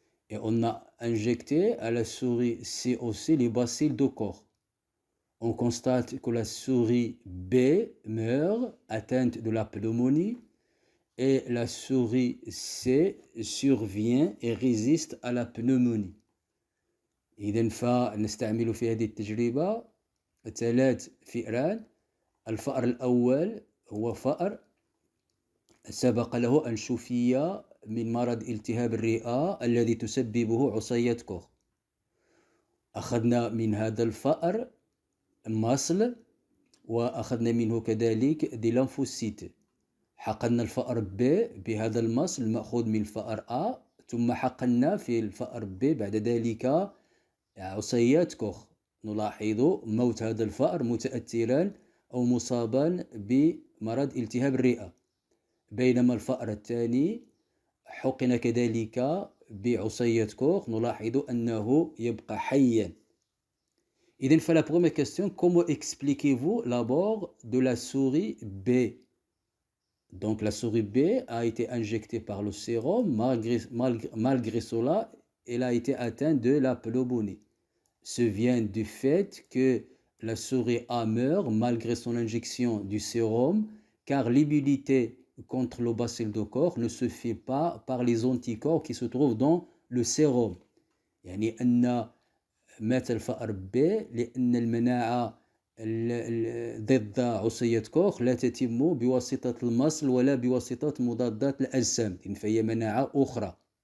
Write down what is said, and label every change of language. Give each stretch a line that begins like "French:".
French: Et on a injecté à la souris C aussi les bacilles de Koch. On constate que la souris B meurt atteinte de la pneumonie et la souris C survient et résiste à la pneumonie.
Arabic: إذن فنستعمل في هذه التجربة 3 فئران. الفأر الأول هو فأر سبق له أن شفي من مرض التهاب الرئة الذي تسببه عصية كوخ. أخذنا من هذا الفأر مصل وأخذنا منه كذلك دي لامفوسيت. حقنا الفأر ب بهذا المصل المأخوذ من الفأر A، ثم حقنا في الفأر ب بعد ذلك عصيات كوخ. نلاحظ موت هذا الفأر متأثرا أو مصابا بمرض التهاب الرئة، بينما الفأر الثاني حقن كذلك بعصية كوخ، نلاحظ أنه يبقى حيا. إذن
French: فلا première question, comment expliquez-vous la mort de la souris B? Donc la souris B a été injectée par le sérum, malgré cela, elle a été atteinte de la pneumonie. Ce vient du fait que la souris A meurt malgré son injection du sérum, car l'immunité contre le bacille de Koch ne se fait pas par les anticorps qui se trouvent dans le sérum.
Arabic: يعني أن مات الفأر B لأن المناعة ضد عصية كوخ لا تتم بواسطة المصل ولا بواسطة مضادات الأجسام، فهي مناعة أخرى.